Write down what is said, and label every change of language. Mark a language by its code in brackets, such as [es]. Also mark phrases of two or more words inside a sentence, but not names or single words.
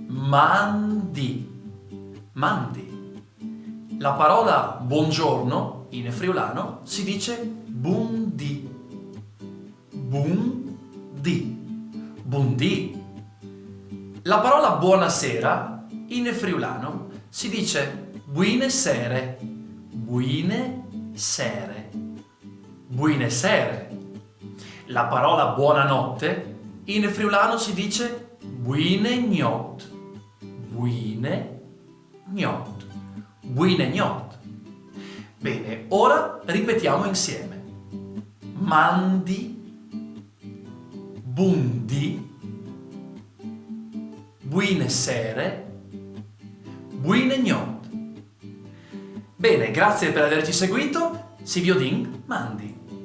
[fur] Mandi. Mandi. [it] La parola buongiorno in friulano si dice bundi. [fur] Bundi. Buondì. [it] La parola buonasera in friulano si dice [fur] buine sere. Buine sere. Buine sere. [it] La parola buonanotte in friulano si dice [fur] buine gnot. Buine gnot. Buine gnot. [it] Bene, ora ripetiamo insieme. [fur] Mandi, bundi, buine sere, buine gnot. [it] Bene, grazie per averci seguito. [fur] Si viodin, mandi.